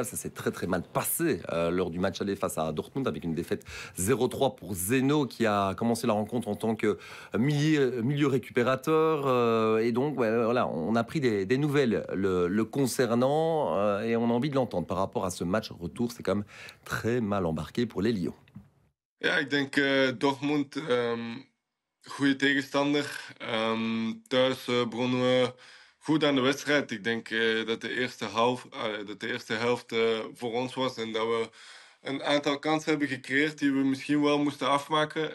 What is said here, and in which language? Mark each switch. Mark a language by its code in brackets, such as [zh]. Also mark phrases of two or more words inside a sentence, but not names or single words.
[fr] Ça s'est très très mal passé lors du match aller face à Dortmund, avec une défaite 0-3 pour Zeno, qui a commencé la rencontre en tant que milieu récupérateur. Et donc voilà, on a pris des nouvelles le concernant, et on a envie de l'entendre par rapport à ce match retour. C'est quand même très mal embarqué pour les Lions. [nl] Ja, ik denk Dortmund... goede tegenstander. Thuis begonnen we goed aan de wedstrijd. Ik denk dat de eerste helft voor ons was en dat we een aantal kansen hebben gecreëerd die we misschien wel moesten afmaken.